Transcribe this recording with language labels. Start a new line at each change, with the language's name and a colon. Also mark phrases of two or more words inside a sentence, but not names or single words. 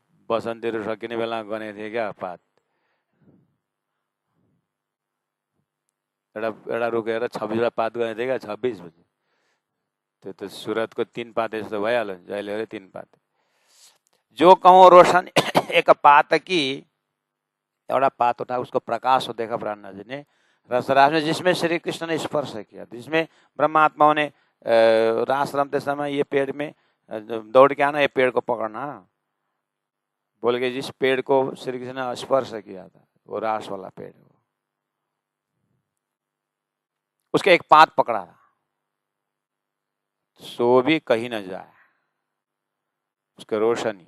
Nepali: बसन्तीहरू सकिने बेलामा गने थिए क्या पात। एउटा रोकेर 26वटा पात गने थिए क्या, 26 बजे। त्यो त सुरतको 3 पाते जस्तो भइहाल्यो, जहिले 3 पाते।
Hindi: जो कहूँ रोशन एक पात की,
Nepali: एउटा पात
Hindi: उठा उसको प्रकाश हो देखा ब्रह्मा जी ने रसराज में, जिसमें श्री कृष्ण ने स्पर्श किया, जिसमें ब्रह्मात्माओं ने रास रमते समय ये पेड़ में दौड़ के आना, ये पेड़ को पकड़ना, बोल के जिस पेड़ को श्री कृष्ण ने स्पर्श किया था वो रास वाला पेड़, उसके एक पात पकड़ा था, सो भी कहीं न जाए उसके रोशनी।